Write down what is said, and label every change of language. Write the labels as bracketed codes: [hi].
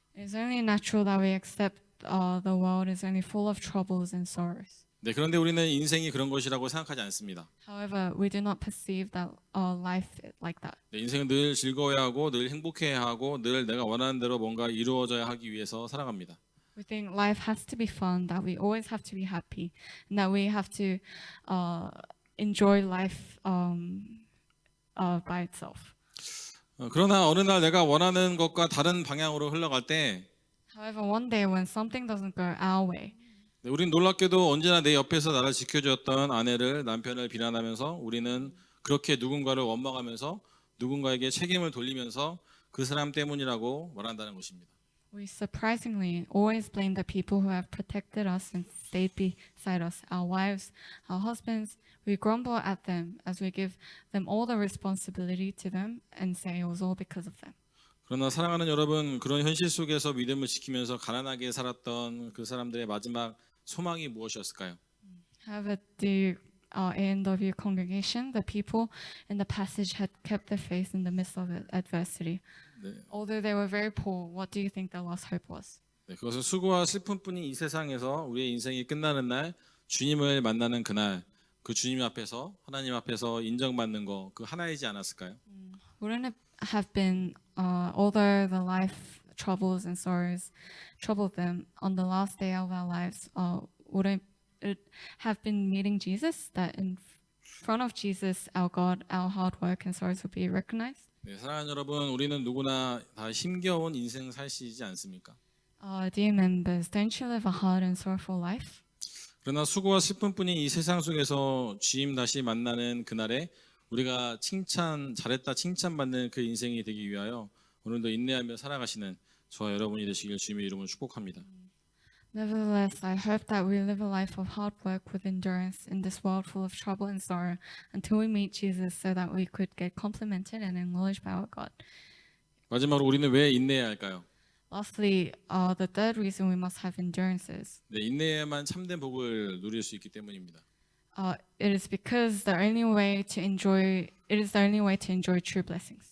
[en] It's only natural that we accept the world is only full of troubles and sorrows. [ko] 네, 그런데 우리는 인생이 그런 것이라고 생각하지 않습니다. [en] However, we do not perceive that life like that. [ko] 네, 인생은 늘 즐거워야 하고 늘 행복해야 하고 늘 내가 원하는 대로 뭔가 이루어져야 하기 위해서 살아갑니다. [en] We think life has to be fun, that we always have to be happy, and that we have to enjoy life by itself. [ko] 그러나 어느 날 내가 원하는 것과 다른 방향으로 흘러갈 때 [en] However, one day when something doesn't go our way, [ko] 네, 우린 놀랍게도 언제나 내 옆에서 나를 지켜줬던 아내를 남편을 비난하면서 우리는 그렇게 누군가를 원망하면서 누군가에게 책임을 돌리면서 그 사람 때문이라고 말한다는 것입니다. [en] we surprisingly always blame the people who have protected us and stayed beside us, our wives, our husbands. We grumble at them as we give them all the responsibility to them and say it was all because of them. [ko] 그러나 사랑하는 여러분, 그런 현실 속에서 믿음을 지키면서 가난하게 살았던 그 사람들의 마지막 소망이 무엇이었을까요? [en] However, the A&W congregation, the people in the passage had kept their faith in the midst of adversity. [ko] 네, [en] Although they were very poor, what do you think their last hope was? [ko] 네, 그것은 수고와 슬픔뿐인 이 세상에서 우리의 인생이 끝나는 날, 주님을 만나는 그날, 그 주님 앞에서 하나님 앞에서 인정받는 거 그 하나이지 않았을까요? [en] Wouldn't it have been, although the life troubles and sorrows troubled them, on the last day of our lives, wouldn't it have been meeting Jesus, that in front of Jesus, our God, our hard work and sorrows would be recognized? [ko] 네, 사랑하는 여러분, 우리는 누구나 다 힘겨운 인생 살시지 않습니까? [en] Dear members, don't you live a hard and sorrowful life? [ko] 그러나 수고와 슬픔뿐인 이 세상 속에서 주님 다시 만나는 그날에 우리가 잘했다 칭찬받는 그 인생이 되기 위하여 오늘도 인내하며 살아가시는 저와 여러분이 되시길 주님의 이름으로 축복합니다. [en] Nevertheless, I hope that we live a life of hard work with endurance in this world full of trouble and sorrow until we meet Jesus so that we could get complimented and acknowledged by our God. [ko] 마지막으로 우리는 왜 인내해야 할까요? [en] Lastly, the third reason we must have endurance is [ko] 네, 인내해야만 참된 복을 누릴 수 있기 때문입니다. [en] it is because the only way to enjoy true blessings.